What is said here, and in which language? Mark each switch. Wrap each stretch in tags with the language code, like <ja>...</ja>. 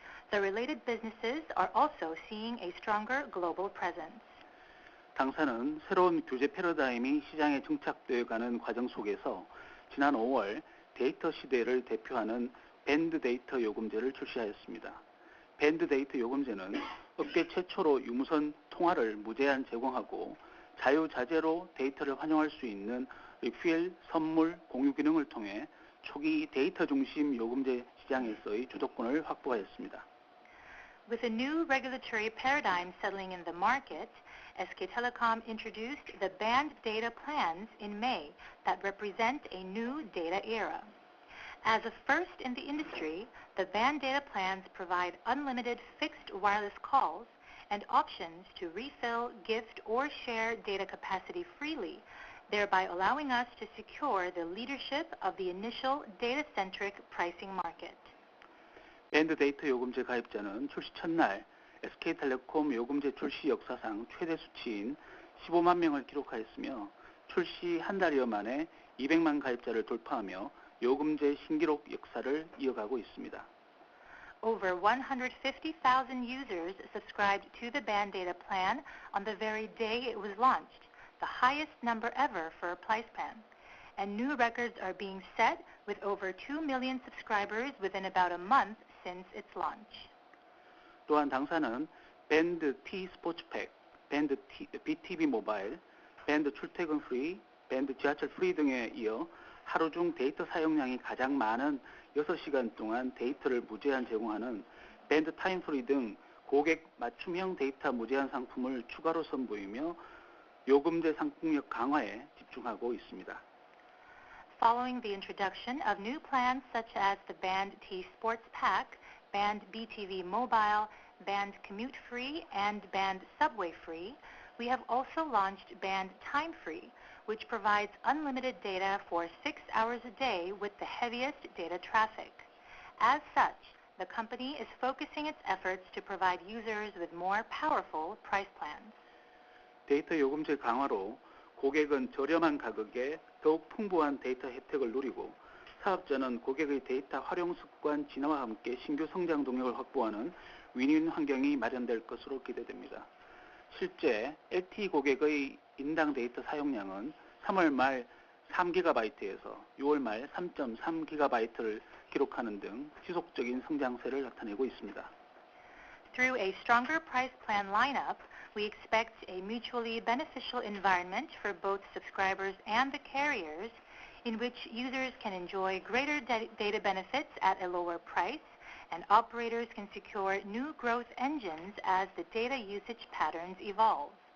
<en>The related businesses are also seeing a stronger global presence.</en> <ko>당사는 새로운 규제 패러다임이 시장에 정착되어 가는 과정 속에서 지난 5월 데이터 시대를 대표하는 밴드 데이터 요금제를 출시하였습니다. 밴드 데이터 요금제는 업계 최초로 유무선 통화를 무제한 제공하고 자유자재로 데이터를 환용할 수 있는 리필, 선물, 공유 기능을 통해 초기 데이터 중심 요금제 시장에서의 주도권을 확보하였습니다.</ko> <en>With a new regulatory paradigm settling in the market, SK Telecom introduced the band data plans in May that represent a new data era. As a first in the industry, the band data plans provide unlimited fixed wireless calls and options to refill, gift, or share data capacity freely, thereby allowing us to secure the leadership of the initial data-centric pricing market.</en> <ko>밴드 데이터 요금제 가입자는 출시 첫날 SK텔레콤 요금제 출시 역사상 최대 수치인 15만 명을 기록하였으며 출시 한 달여 만에 200만 가입자를 돌파하며 요금제 신기록 역사를 이어가고 있습니다.</ko> <en>Over 150,000 users subscribed to the band data plan on the very day it was launched, the highest number ever for a price plan. And new records are being set with over 2 million subscribers within about a month since its launch.</en> <ko>또한 당사는 밴드 T 스포츠팩, 밴드 BTV 모바일, 밴드 출퇴근 프리, 밴드 지하철 프리 등에 이어 하루 중 데이터 사용량이 가장 많은 6시간 동안 데이터를 무제한 제공하는 밴드 타임 프리 등 고객 맞춤형 데이터 무제한 상품을 추가로 선보이며 요금제 상품력 강화에 집중하고 있습니다.</ko> <en>Following the introduction of new plans such as the Band T Sports Pack, Band BTV Mobile, Band Commute Free, and Band Subway Free, we have also launched Band Time Free, which provides unlimited data for 6 hours a day with the heaviest data traffic. As such, the company is focusing its efforts to provide users with more powerful price plans.</en> <ko>데이터 요금제 강화로 고객은 저렴한 가격에 더욱 풍부한 데이터 혜택을 누리고 사업자는 고객의 데이터 활용 습관 진화와 함께 신규 성장 동력을 확보하는 윈윈 환경이 마련될 것으로 기대됩니다. 실제 LTE 고객의 인당 데이터 사용량은 3월 말 3GB에서 6월 말 3.3GB를 기록하는 등 지속적인 성장세를 나타내고 있습니다.</ko> <en>Through a stronger price plan lineup, we expect a mutually beneficial environment for both subscribers and the carriers, in which users can enjoy greater data benefits at a lower price, and operators can secure new growth engines as the data usage patterns evolve.</en>